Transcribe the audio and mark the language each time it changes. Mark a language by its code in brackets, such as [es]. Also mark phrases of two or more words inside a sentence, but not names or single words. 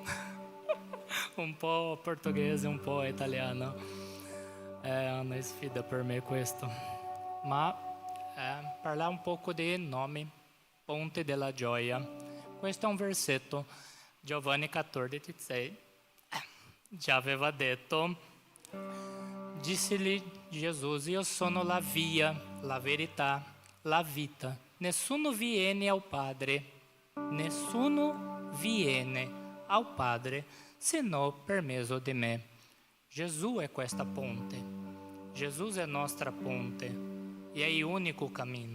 [it] Un po' portoghese, un po' italiano. È una sfida per me questo. Ma parlare un poco di nome, Ponte della Gioia. Questo è un versetto, Giovanni 14,16. Già aveva detto, [pt] disse-lhe Jesus, [it] io sono la via, la verità, la vita. Nessuno viene al Padre se non per mezzo di me. Gesù è questa ponte. Gesù è nostra ponte e è l'unico cammino.